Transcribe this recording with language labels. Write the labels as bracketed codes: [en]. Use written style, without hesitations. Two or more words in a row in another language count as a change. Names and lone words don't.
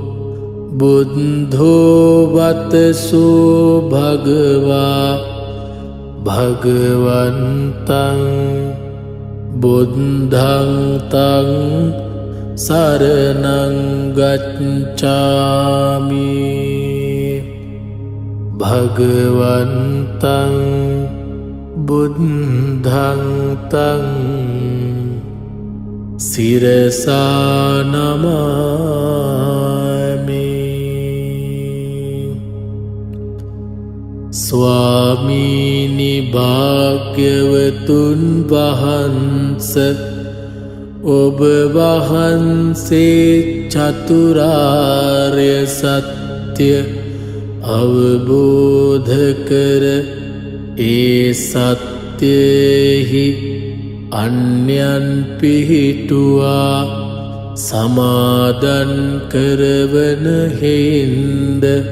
[pi] බුද්ධෝ වතසෝ භගවා භගවන්තං බුද්ධං තං සරණං ගච්ඡාමි. භගවන්තං බුද්ධං තං සිරසා නමාමි. [si] ස්වාමීනි භාග්‍යවතුන් වහන්ස ඔබ වහන්සේ චතුරාර්ය සත්‍ය අවබෝධ කර ඒ සත්‍යයෙහි අන්‍යයන් පිහිටුවා සමාදන් කරවන හේන්ද